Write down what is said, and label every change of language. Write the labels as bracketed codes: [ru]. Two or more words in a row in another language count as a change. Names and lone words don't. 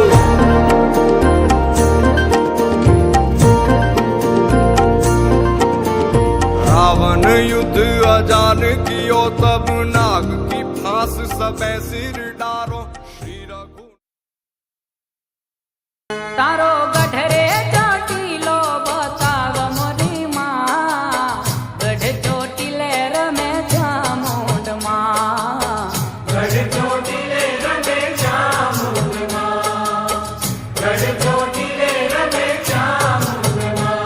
[hi] रावण युद्ध अजान कियो तब नाग की फांस सबे सिर डारो। श्री रघु [gu] તારો ગઢરે ચોટીલો બતાવ મોરી માં, ગઢ ચોટીલે રમે ચામુંડમાં, ગઢ ચોટીલે રમે ચામુંડમાં, ગઢ ચોટીલે રમે ચામુંડમાં।